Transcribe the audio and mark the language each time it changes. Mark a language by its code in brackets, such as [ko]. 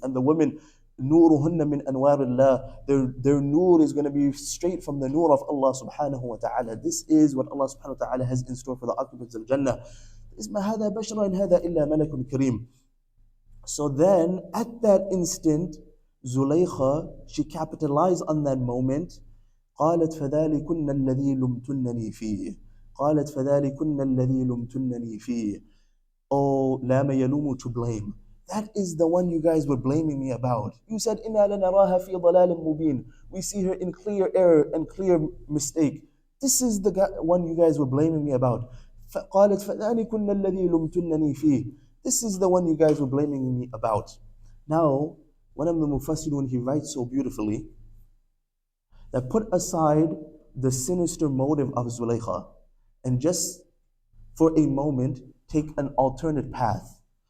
[en] And the women, [ar] nuruhunna min anwarillah, [en] their nur is going to be straight from the nur of Allah subhanahu wa ta'ala. This is what Allah subhanahu wa ta'ala has in store for the occupants of Jannah. [ar] Isma hada bashara in hada illa malakun kareem. [en] So then, at that instant, Zulaykha, she capitalized on that moment. [ar] قالت فذلكن الذي لمتنني فيه. قالت فذلكن الذي لمتنني فيه. [en] Oh, [ar] لام يلوم, [en] to blame. That is the one you guys were blaming me about. You said, [ar] إِنَّا لَنَرَاهَا فِي ضَلَالٍ مُبِينٍ. [en] We see her in clear error and clear mistake. This is the one you guys were blaming me about. [ar] قالت فذلكن الذي لمتنني فيه. [en] This is the one you guys were blaming me about. Now, one of the Mufassirun, he writes so beautifully that put aside the sinister motive of Zulaykha and just for a moment take an alternate path.